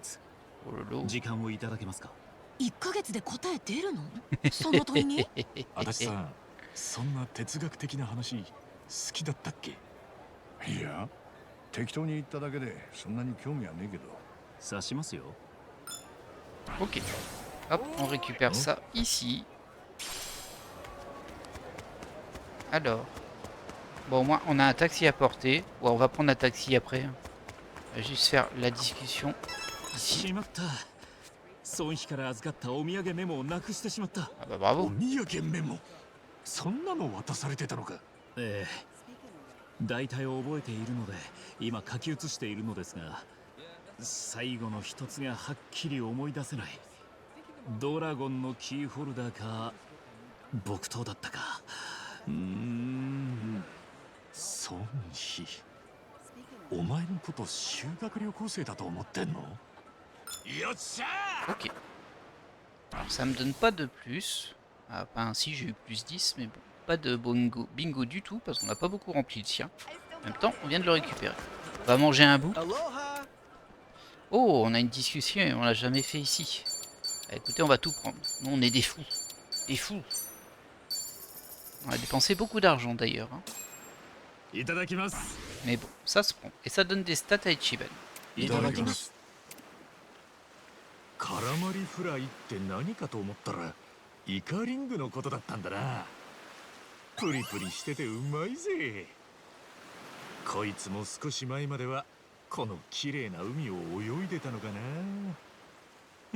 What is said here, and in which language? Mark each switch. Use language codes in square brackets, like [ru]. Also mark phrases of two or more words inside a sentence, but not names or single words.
[ja] 時間をいただけますか。 1ヶ月で答え出るの？その問いに？足立さん、そんな哲学的な話好きだったっけ？いや、適当に言っただけでそんなに興味はねえけど。刺しますよ。 [fr] Ok. Hop, on récupère ça ici. Alors. Bon, au moins, on a un taxi à porter. Ouais, on va prendre un taxi après. On va juste faire la discussion ici. Ah bah bravo. [ja] そんなの渡されてたのか。ええ。大体覚えているので、今書き写しているのですが、最後の一つがはっきり思い出せない。ドラゴンのキーホルダーか、木刀だったか。孫妃。お前のこと修学旅行生だと思ってんの？よっしゃー！ [fr] Ok. Alors ça me donne pas de plus. Ah, enfin si j'ai eu plus 10, mais bon. Pas de bingo du tout, parce qu'on n'a pas beaucoup rempli le sien. En même temps, on vient de le récupérer. On va manger un bout. Oh, on a une discussion et on l'a jamais fait ici. Bah, écoutez, on va tout prendre. Nous, on est des fous. Des fous. On a dépensé beaucoup d'argent d'ailleurs. Hein. Mais bon, ça se prend. Et ça donne des stats à Ichiban. [ja] カラマリフライって何かと思ったらイカリングのことだったんだな。プリプリしててうまいぜ。こいつも少し前まではこの綺麗な海を泳いでたのかな。